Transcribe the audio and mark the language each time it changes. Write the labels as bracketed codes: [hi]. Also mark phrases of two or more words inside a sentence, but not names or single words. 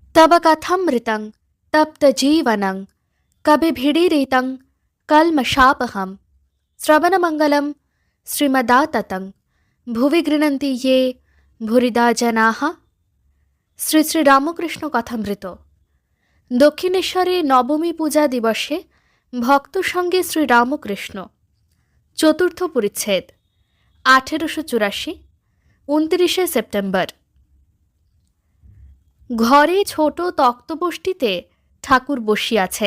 [sa] तव कथमृतं तप्तजीवनं कविभिडीरितं कल्मषापहं श्रवणमङ्गलं श्रीमदाततं भुवि गृह्णन्ति ये भूरिदा जनाः। [bn] শ্রী শ্রী রামকৃষ্ণ কথামৃত। দক্ষিণেশ্বরে নবমী পূজা দিবসে ভক্ত সঙ্গে শ্রী রামকৃষ্ণ। চতুর্থ পরিচ্ছেদ, 1884, 29শে সেপ্টেম্বর। ঘরে ছোট তক্তপোষ্টিতে ঠাকুর বসিয়াছেন।